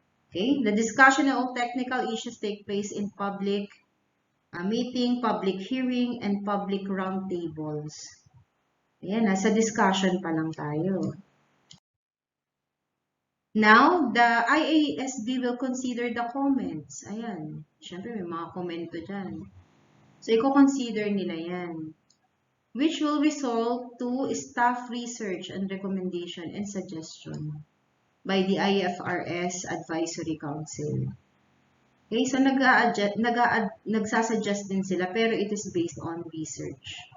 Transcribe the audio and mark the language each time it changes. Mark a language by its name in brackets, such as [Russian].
[English] Okay, the discussion of all technical issues take place in public meeting, public hearing, and public roundtables. [Filipino] Ayan, nasa discussion pa lang tayo. [English] Now, the IASB will consider the comments. [Filipino] Ayan, syempre may mga komento dyan. [English] So, [Filipino] i-consider nila yan, [English] which will result to staff research and recommendation and suggestion by the IFRS Advisory Council. Okay, so [Filipino] nagsasuggest din sila, pero [English] it is based on research.